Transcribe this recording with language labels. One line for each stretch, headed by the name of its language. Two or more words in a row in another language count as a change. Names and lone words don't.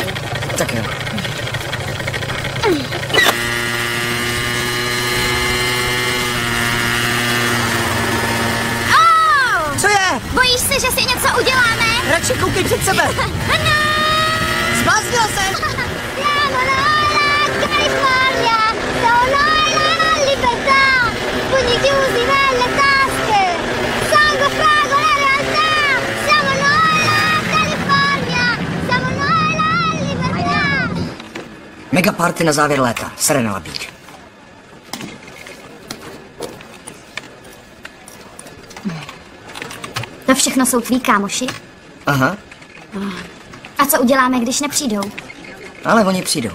Czech: Tak jo. Co je? Bojíš se, že si něco uděláme? Radši koukej před sebe. Zbláznil jsem.
Italian: California, solo la libertà, pugni chiusi nelle tasche, sangue, fragola, realtà, siamo noi la California, siamo noi la libertà.
Czech: Mega party na závěr léta, Serena Beach. To všechno jsou tví kámoši? Aha. A co uděláme, když nepřijdou? Ale oni přijdou.